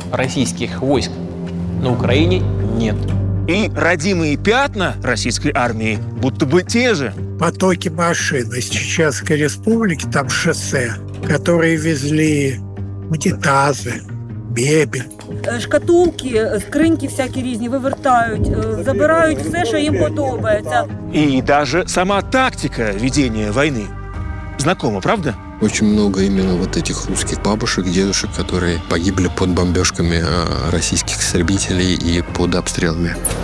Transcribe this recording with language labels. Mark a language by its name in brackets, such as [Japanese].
[Russian] Российских войск на Украине нет. И родимые пятна российской армии будто бы те же. Потоки машин из Чеченской республики, там шоссе, которые везли унітази, мебель. [Ukrainian] Шкатулки, скриньки всякі різні вивертають, забирають все, що їм подобається. [Russian] И даже сама тактика ведения войны. Знакомо, правда? Очень много именно вот этих русских бабушек, дедушек, которые погибли под бомбежками российских истребителей и под обстрелами.